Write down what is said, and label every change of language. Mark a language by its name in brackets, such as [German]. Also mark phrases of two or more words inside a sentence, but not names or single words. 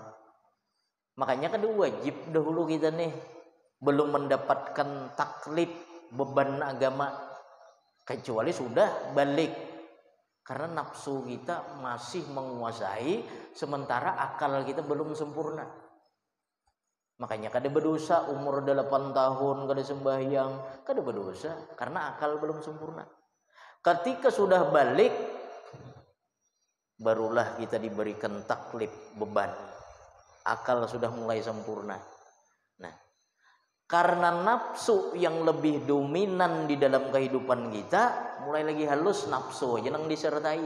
[Indonesian] Makanya kan wajib dahulu kita nih belum mendapatkan taklif beban agama kecuali sudah balik, karena nafsu kita masih menguasai sementara akal kita belum sempurna. [Banjar] Makanya kada berdosa umur 8 tahun kada sembahyang, kada berdosa karena akal belum sempurna. [Indonesian] Ketika sudah balik barulah kita diberikan taklif beban, akal sudah mulai sempurna. Nah, karena nafsu yang lebih dominan di dalam kehidupan kita, mulai lagi halus nafsu aja yang disertai.